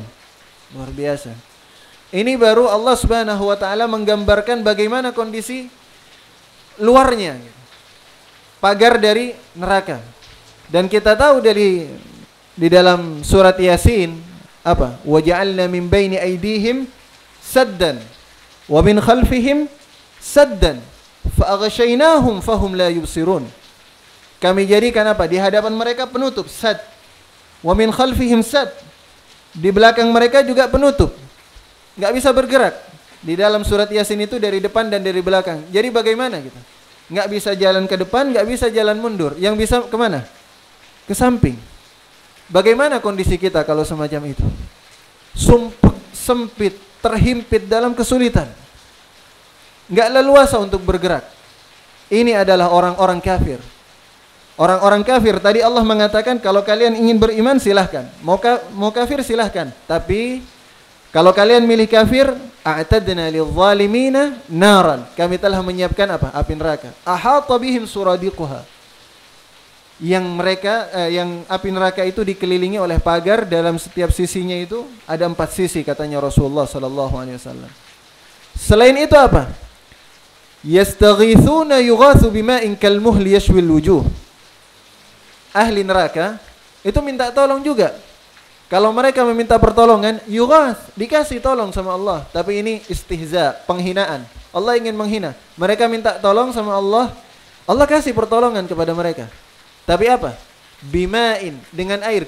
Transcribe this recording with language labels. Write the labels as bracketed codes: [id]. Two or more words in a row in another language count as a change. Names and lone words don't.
[id] Luar biasa. Ini baru Allah [ar] سبحانه وتعالى [id] menggambarkan bagaimana kondisi luarnya. Pagar dari neraka. Dan kita tahu di dalam surat Yasin apa? [ar] وجعلنا من بين أيديهم سدا ومن خلفهم سدا فأغشيناهم فهم لا يبصرون. [id] Kami jadikan apa? Di hadapan mereka penutup, sad. [ar] ومن خلفهم سد. [id] Di belakang mereka juga penutup. Enggak bisa bergerak. Di dalam surat Yasin itu dari depan dan dari belakang. Jadi bagaimana gitu? Enggak bisa jalan ke depan, enggak bisa jalan mundur. Yang bisa kemana? Ke samping. Bagaimana kondisi kita kalau semacam itu? Sumpek, sempit, terhimpit dalam kesulitan. Enggak leluasa untuk bergerak. Ini adalah orang-orang kafir. Orang-orang kafir tadi Allah mengatakan kalau kalian ingin beriman silahkan. Mau kafir silahkan. Tapi kalau kalian milih kafir, [ar] أعتدنا للظالمين نارا. [id] Kami telah menyiapkan apa? Api neraka. [ar] أحاط بهم سرادقها. [id] Yang api neraka itu dikelilingi oleh pagar, dalam setiap sisinya itu ada 4 sisi katanya Rasulullah [ar] صلى الله عليه وسلم. [id] Selain itu apa? [ar] يستغيثوا يغاثوا بماء كالمهل يشوي الوجوه. [id] Ahli neraka itu minta tolong juga. Kalau mereka meminta pertolongan, yughath, dikasih tolong sama Allah. Tapi ini istihza, penghinaan. Allah ingin menghina. Mereka minta tolong sama Allah, Allah kasih pertolongan kepada mereka. Tapi apa? Bima'in, dengan air.